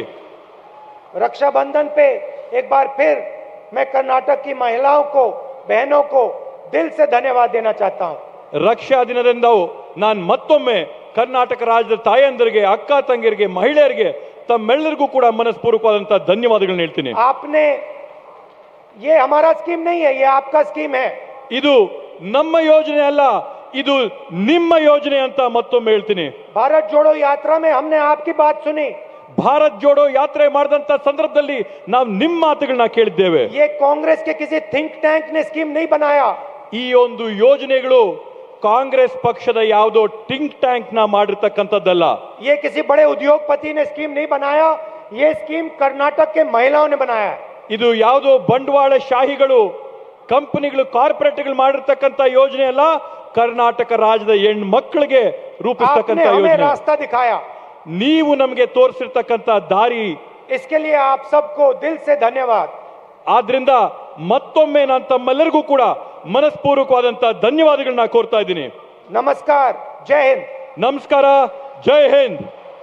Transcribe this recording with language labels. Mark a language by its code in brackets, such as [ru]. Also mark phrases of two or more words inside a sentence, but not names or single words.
[hi] रक्षाबंधन पे एक बार फिर मैं कर्नाटक की महिलाओं को, बहनों को दिल से धन्यवाद देना चाहता हूं। [kn] ರಕ್ಷಾ ದಿನದಿಂದ ನಾನು ಮತ್ತೊಮ್ಮೆ ಕರ್ನಾಟಕ ರಾಜ್ಯದ ತಾಯಂದರಿಗೆ, ಅಕ್ಕ ತಂಗಿಯರಿಗೆ, ಮಹಿಳೆಯರಿಗೆ ತಮ್ಮೆಲ್ಲರಿಗೂ ಕೂಡ ಮನಸ್ಪೂರ್ವಕವಾದಂತಹ ಧನ್ಯವಾದಗಳನ್ನ ಹೇಳ್ತೀನಿ। [hi] आपने, ये हमारा स्कीम नहीं है, ये आपका स्कीम है। [kn] ಇದು ನಮ್ಮ ಯೋಜನೆ ಅಲ್ಲ, ಇದು ನಿಮ್ಮ ಯೋಜನೆ ಅಂತ ಮತ್ತೊಮ್ಮೆ ಹೇಳ್ತೀನಿ। [hi] भारत जोड़ो यात्रा में हमने आपकी बात सुनी। [kn] ಭಾರತ್ ಜೋಡೋ ಯಾತ್ರೆ ಮಾಡಿದಂತ ಸಂದರ್ಭದಲ್ಲಿ ನಾವು ನಿಮ್ಮ ಮಾತುಗಳನ್ನ ಕೇಳಿದ್ದೇವೆ। [hi] ये कांग्रेस के किसी [en] think tank [hi] ने स्कीम नहीं बनाया। [kn] ಈ ಒಂದು ಯೋಜನೆಗಳು ಕಾಂಗ್ರೆಸ್ ಪಕ್ಷದ ಯಾವುದೋ [en] think tank [kn] ನ ಮಾಡಿರ್ತಕ್ಕಂಥದ್ದಲ್ಲ। [hi] ये किसी बड़े उद्योगपति ने स्कीम नहीं बनाया, ये स्कीम कर्नाटक के महिलाओं ने बनाया है। [kn] ಇದು ಯಾವುದೋ ಬಂಡವಾಳ ಶಾಹಿಗಳು, ಕಂಪನಿಗಳು, ಕಾರ್ಪೊರೇಟ್ಗಳು ಮಾಡಿರ್ತಕ್ಕಂಥ ಯೋಜನೆ ಅಲ್ಲ, ಕರ್ನಾಟಕ ರಾಜ್ಯದ ಹೆಣ್ಮಕ್ಳಿಗೆ ರೂಪಿಸ್ತಕ್ಕಂಥ [hi] आपने हमें [kn] ಯೋಜನೆ। [hi] रास्ता दिखाया, [kn] ನೀವು ನಮಗೆ ತೋರಿಸಿರ್ತಕ್ಕಂಥ ದಾರಿ, [hi] इसके लिए आप सबको दिल से धन्यवाद। [kn] ಆದ್ರಿಂದ ಮತ್ತೊಮ್ಮೆ ನಾನು ತಮ್ಮೆಲ್ಲರಿಗೂ ಕೂಡ ಮನಸ್ಪೂರ್ವಕವಾದಂತಹ ಧನ್ಯವಾದಗಳನ್ನ ಕೋರ್ತಾ ಇದ್ದೀನಿ। [hi] नमस्कार, जय हिंद। [kn] ನಮಸ್ಕಾರ, ಜೈ ಹಿಂದ್।